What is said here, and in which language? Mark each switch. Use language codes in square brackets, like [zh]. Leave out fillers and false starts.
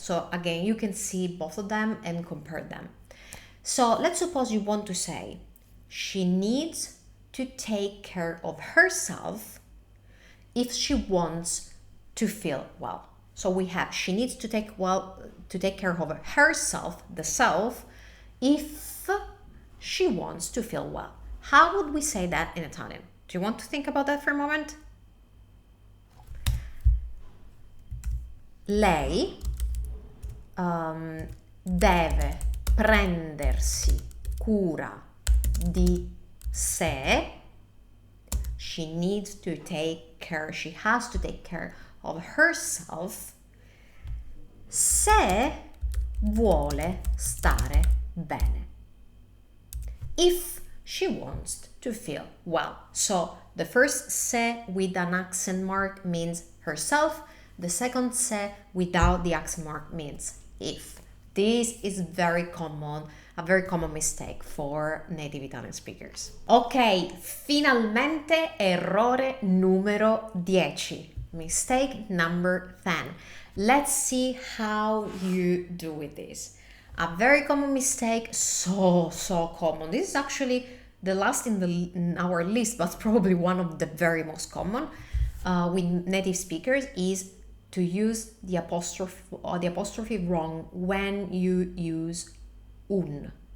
[en] So again, you can see both of them and compare them. So let's suppose you want to say, she needs to take care of herself if she wants to feel well. So we have, she needs to take care of herself, the self, if she wants to feel well. How would we say that in Italian? Do you want to think about that for a moment? [it] Lei deve prendersi cura di sé. [en] She needs to take care, she has to take care of herself [it] se vuole stare bene. [en] If she wants to feel well. So the first se with an accent mark means herself. The second se without the accent mark means if. This is very common, a very common mistake for native Italian speakers. [it] Ok, finalmente errore numero 10. [en] Mistake number 10. Let's see how you do with this. A very common mistake, so common. This is actually the last in our list, but probably one of the very most common with native speakers, is to use the apostrophe wrong when you use un.